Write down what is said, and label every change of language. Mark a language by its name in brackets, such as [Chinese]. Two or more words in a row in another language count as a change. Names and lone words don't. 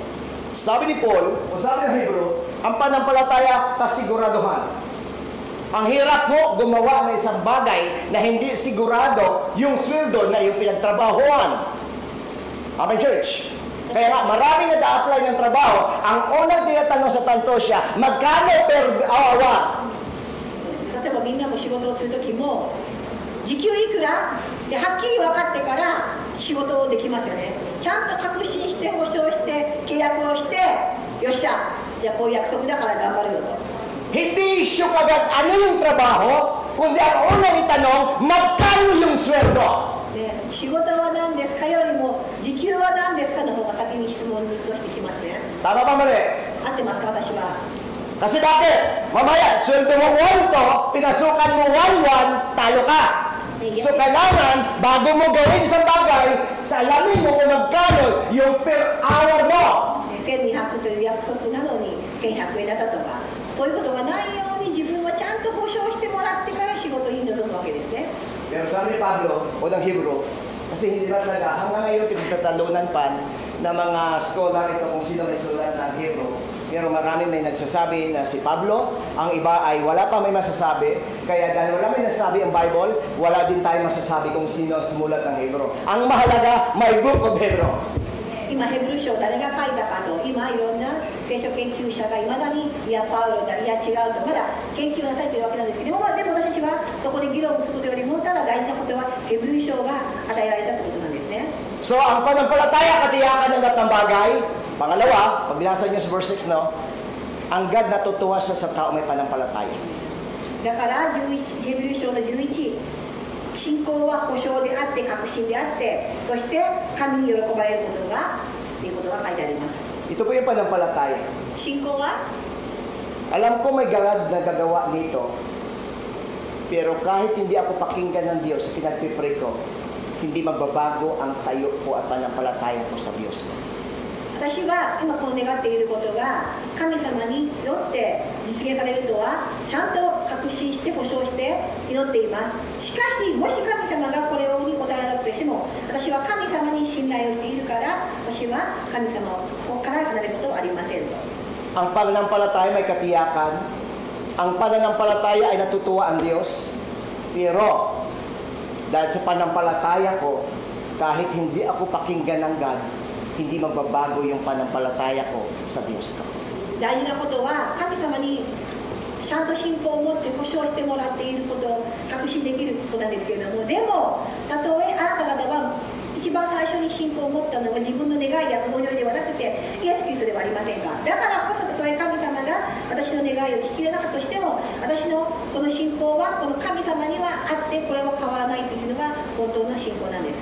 [Filipino] Sabi ni Paul, o sabi ng Hebrew, ang pananampalataya kasiguraduhan. Ang hirap mo gumawa ng isang bagay na hindi sigurado yung sweldo na yung pinagtrabahoan. [English] Amen, church? [Filipino] Kaya nga, marami nag-a-apply ng trabaho. Ang unang tinatanong sa tantosya, magkano [English] per hour? [Japanese] 例えばみんなも仕事をするときも時給いくらではっきり分かってから仕事をできますよね。ちゃんと確信して保証して契約をして、よっしゃ、じゃあこういう約束だから頑張るよと。 [Filipino] Hindi issue kagad ano yung trabaho, kundi ang unang itanong, magkano yung sweldo? [Japanese] で仕事は何ですかよりも時給は何ですかの方が先に質問としてきますね。 [Filipino] Tama ba mali? [Japanese] 合ってますか私は。 [Filipino] Kasi bakit? Mamaya, sweldo mo 1 to, pinasukan mo 1-1, talo ka. So kailangan, bago mo gawin isang bagay, alamin mo kung magkano yung [English] per hour [Filipino] mo. [Japanese] 1200 という約束なのに1100円だったとか、そういうことがないように自分はちゃんと保証してもらってから仕事に臨むわけですね。 [Filipino] Pero sabi ni Pablo, o ng Hebrew, kasi hindi ba talaga, hanggang ngayon pinagtatalunan pa ng mga scholar ito kung sino may sulat ng Hebrew. Pero marami may nagsasabi na si Pablo, ang iba ay wala pa may masasabi. Kaya dahil wala may nasasabi ang Bible, wala din tayo masasabi kung sino ang sumulat ng Hebrew. Ang mahalaga, may [English] book of Hebrew. [Japanese] 今ヘブル書を誰が書いたかと、今いろんな聖書研究者がいまだにいやパウロだ、いや違うとまだ研究なされているわけなんですけども、でも私たちはそこで議論することよりもただ大事なことはヘブル書が与えられたということなんですね。 [Filipino] So, ang pananampalataya, katiyakan ng lahat ng bagay. Pangalawa, pag binasa niyo sa [English] verse 6, [Filipino] no? Ang God natutuwa siya sa tao may pananampalataya. [Japanese] だからヘブル書の11、信仰は保証であって確信であって、そして神に喜ばれることがということが書いてあります。 [Filipino] Ito po yung panampalataya. [Japanese] 信仰は [Filipino] Alam ko may God na gagawa dito. Pero kahit hindi ako pakinggan ng Diyos, pinagpipray ko, hindi magbabago ang tayo ko at panampalataya ko sa Diyos ko. [Japanese] 私は今こう願っていることが神様によって実現されるとはちゃんと確信して保証して祈っています。しかしもし神様がこれをに答えなくてしても、私は神様に信頼をしているから、私は神様から離れることはありませんと。 [Filipino] Ang pananampalataya may katiyakan. Ang pananampalataya ay natutuwa ang Diyos. Pero dahil sa pananampalataya ko, kahit hindi ako pakinggan ng God, hindi magbabago yung pananampalataya ko sa Diyos ko. [Japanese] 大事なことは神様にちゃんと信仰を持って保証してもらっていることを確信できることなんですけれども、でもたとえあなた方は一番最初に信仰を持ったのは自分の願いや思いではなくてイエス・キリストではありませんか。だからこそたとえ神様が私の願いを聞き入れなかったとしても、私のこの信仰はこの神様にはあってこれは変わらないというのが本当の信仰なんです。